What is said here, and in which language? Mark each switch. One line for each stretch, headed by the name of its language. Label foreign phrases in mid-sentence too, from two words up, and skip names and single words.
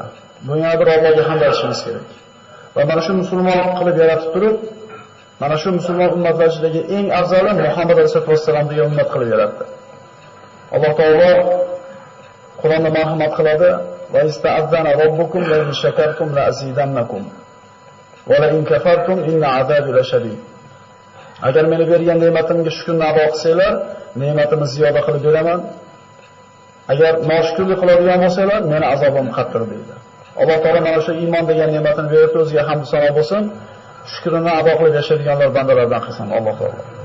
Uzbek: Bunga bir Allohga hamd aytishimiz kerak. Va mana shu musulmon qilib yaratib turib, mana shu musulmon ummatlar ichidagi eng afzali Muhammad
Arabic: عليه الصلاة والسلام
Uzbek: degan ummat qilib yaratdi. Alloh taolo Qur'onda marhamat qiladi:
Arabic: "وإذ تأذن ربكم لئن شكرتم لأزيدنكم ولئن كفرتم إن عذابي لشديد."
Uzbek: Agar meni bergan ne'matimga shukrni ado qilsanglar, ne'matimni ziyoda qilib beraman. Agar noshukrlik qiladigan bo'lsanglar, meni azobim qattiq deydi. Alloh taolo mana shu iymon degan ne'matini berib o'ziga hamd sano bo'lsin. Shukrini ado qilib yashaydiganlar bandalardan qilsin Alloh taolo.